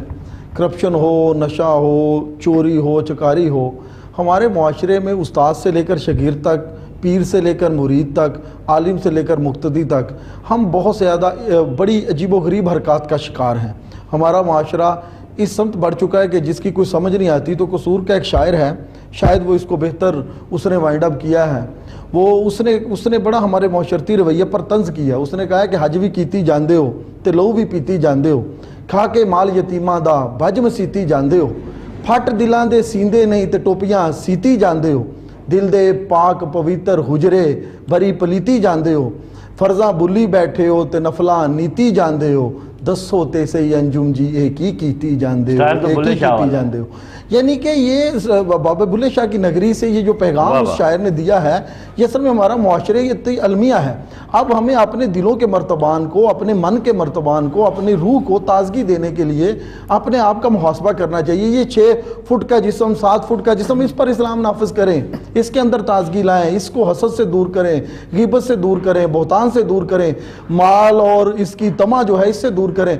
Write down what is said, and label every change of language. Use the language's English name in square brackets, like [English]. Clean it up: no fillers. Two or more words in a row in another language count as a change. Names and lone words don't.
[Urdu] کرپشن ہو، نشہ ہو، چوری ہو، چکاری ہو، ہمارے معاشرے میں استاد سے لے کر شاگرد تک، پیر سے لے کر مرید تک، عالم سے لے کر مقتدی تک، ہم بہت زیادہ بڑی عجیب و غریب حرکات کا شکار ہیں. ہمارا معاشرہ اس سمت بڑھ چکا ہے کہ جس کی کوئی سمجھ نہیں آتی. تو قصور کا ایک شاعر ہے، شاید وہ اس کو بہتر اس نے وائنڈ اپ کیا ہے. اس نے بڑا ہمارے معاشرتی رویے پر طنز کیا. [Punjabi] اس نے کہا کہ حج بھی کیتی جاندے ہو تے لو بھی پیتی جاندے ہو، کھا کے مال یتیماں دا بھج مسیتی جاندے ہو، پھٹ دلاں دے سیندے نہیں تے ٹوپیاں سیتی جاندے ہو، دل دے پاک پویتر حجرے بری پلیتی جاندے ہو، فرضاں بلی بیٹھے ہو تے نفلاں نیتی جاندے ہو، دسو تے سے انجم جی ایک ہی کیتی جاندے ہو، ایک ہی کیتی جاندے ہو. [Urdu] یعنی کہ یہ بابا بلے شاہ کی نگری سے یہ جو پیغام اس شاعر نے دیا ہے، یہ اصل میں ہمارا معاشرے یہ المیہ ہے. اب ہمیں اپنے دلوں کے مرتبان کو، اپنے من کے مرتبان کو، اپنی روح کو تازگی دینے کے لیے اپنے آپ کا محاسبہ کرنا چاہیے. یہ 6 فٹ کا جسم، 7 فٹ کا جسم، اس پر اسلام نافذ کریں، اس کے اندر تازگی لائیں، اس کو حسد سے دور کریں، غیبت سے دور کریں، بہتان سے دور کریں، مال اور اس کی طمع جو ہے اس سے دور کریں.